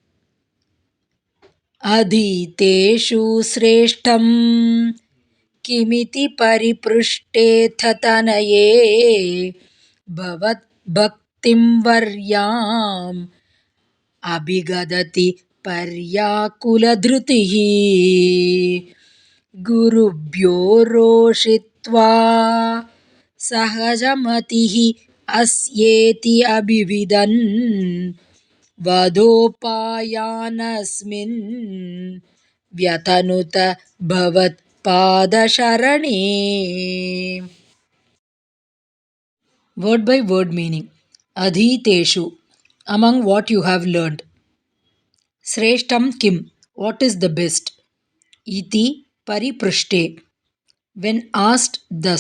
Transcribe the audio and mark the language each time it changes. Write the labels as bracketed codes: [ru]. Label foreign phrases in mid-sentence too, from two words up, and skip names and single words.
[sa] ಅಧೀತೇಷು ಶ್ರೇಷ್ಠಂ ಕಿಮಿತಿ ಪರಿಪೃಷ್ಟೇಥ ತನಯೇ ಭವದ್ಭಕ್ತಿಂ ವರ್ಯಾಂ ಅಭಿಗದತಿ ಪರ್ಯಾಕುಲಧೃತಿಃ ಗುರುಭ್ಯೋ ರೋಷಿತ್ವಾ ಸಹಜಮತಿಃ ಅಸ್ಯೇತಿ ಅಭಿವಿದನ್ ವಧೋಪಾಯಾನಸ್ಮಿನ್ ವ್ಯತನುತ ಭವತ್ಪಾದಶರಣೇ. [en] Word by word meaning. [sa] Adhiteshu, [en] among what you have learned. [sa] Sreshtam kim, [en] what is the best. [sa] Iti pariprishte, [en] when asked thus.